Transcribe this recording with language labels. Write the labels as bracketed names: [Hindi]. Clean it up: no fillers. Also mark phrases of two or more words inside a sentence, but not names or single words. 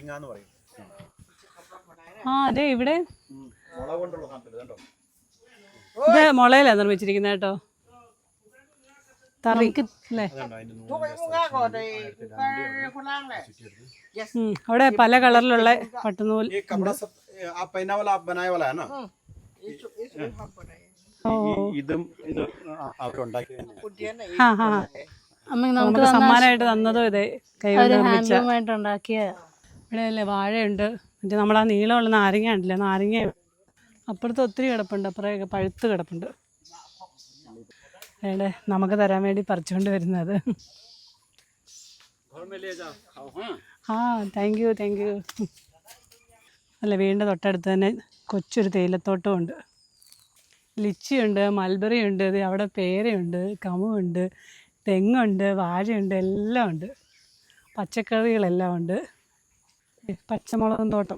[Malayalam] അതെ, ഇവിടെ ഇത് മുളയിലാണ് നിർമ്മിച്ചിരിക്കുന്നത് കേട്ടോ. തറി അല്ലേ? അവിടെ പല കളറിലുള്ള പട്ടുനൂൽ. [Hindi] ये कपड़ा सब आप पहना वाला आप बनाए वाला है ना? [Malayalam] ഇതും ഇത് അവരുണ്ടാക്കി ആ ആ അമ്മ നമുക്ക് നമുക്ക് സമ്മാനമായിട്ട് തന്നതും ഇതേ കൈകൊണ്ട് നിർമ്മിച്ച. ഹാൻഡ്ലൂമായിട്ട് ഉണ്ടാക്കിയ ഇവിടെ അല്ലേ വാഴയുണ്ട്, മറ്റേ നമ്മളാ നീളമുള്ള നാരങ്ങ ഉണ്ടല്ലേ, നാരങ്ങ അപ്പുറത്ത് ഒത്തിരി കിടപ്പുണ്ട്, അപ്പുറമൊക്കെ പഴുത്ത് കിടപ്പുണ്ട്. അവിടെ നമുക്ക് തരാൻ വേണ്ടി പറിച്ചുകൊണ്ട് വരുന്നത്. [Hindi] घर में ले जाओ खाओ। हाँ [Malayalam] ആ [English] thank you [Malayalam] അല്ല, വീടിൻ്റെ തൊട്ടടുത്ത് തന്നെ കൊച്ചൊരു തേയിലത്തോട്ടം ഉണ്ട്. ലിച്ചിയുണ്ട്, മൽബറി ഉണ്ട്, ഇത് അവിടെ പേരയുണ്ട്, കമുണ്ട്, തെങ്ങുണ്ട്, വാഴയുണ്ട്, എല്ലാം ഉണ്ട്. പച്ചക്കറികളെല്ലാം ഉണ്ട്. പച്ചമുളകും തോട്ടം.